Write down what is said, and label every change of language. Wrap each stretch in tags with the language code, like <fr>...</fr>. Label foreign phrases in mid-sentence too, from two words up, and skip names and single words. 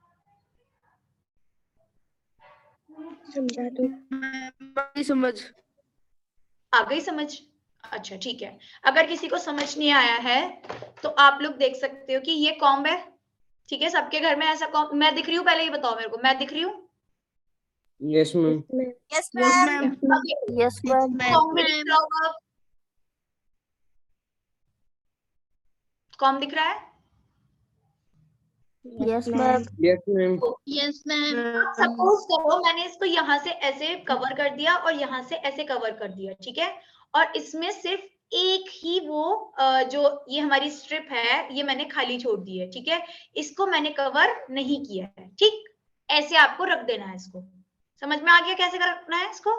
<hi>समझा दो। समझ आ गई समझ? अच्छा ठीक है। अगर किसी को समझ नहीं आया है तो आप लोग देख सकते हो कि ये कॉम्ब है, ठीक है, सबके घर में ऐसा कॉम्ब। मैं दिख रही हूँ? पहले ये बताओ मेरे को, मैं दिख रही हूँ?</hi> <en>Yes, ma'am. Yes, ma'am. Yes, ma'am.</en> <hi>कॉम्ब भी दिख रहा होगा, कॉम्ब दिख रहा है? Yes, ma'am. Yes, ma'am. Yes, ma'am. सपोज करो मैंने इसको यहाँ से ऐसे कवर कर दिया और यहाँ से ऐसे कवर कर दिया, ठीक है, और इसमें सिर्फ एक ही वो जो ये हमारी स्ट्रिप है ये मैंने खाली छोड़ दी है, ठीक है, इसको मैंने कवर नहीं किया है। ठीक, ऐसे आपको रख देना है इसको। समझ में आ गया कैसे रखना है इसको?</hi>